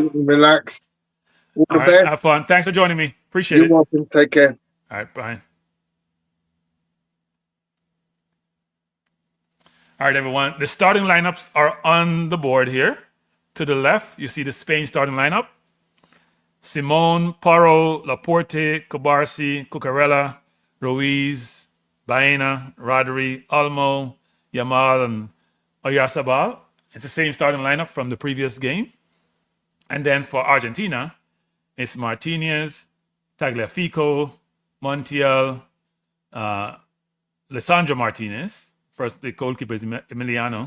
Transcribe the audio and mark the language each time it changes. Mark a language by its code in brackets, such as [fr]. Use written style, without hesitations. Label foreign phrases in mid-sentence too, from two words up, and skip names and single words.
[en] relax. All All the right. best. Have fun. Thanks for joining me. Appreciate You're it. welcome. Take care. All right. Bye. All right, everyone. The starting lineups are on the board here. To the left, you see the Spain starting lineup. Simone, Paro, Laporte, Cabarsi, Cucurella, Ruiz, Baena, Rodri, Olmo, Yamal, and Oyarzabal. It's the same starting lineup from the previous game. And then for Argentina, it's Martinez, Tagliafico, Montiel, Lisandro Martinez. First, the goalkeeper is Emiliano.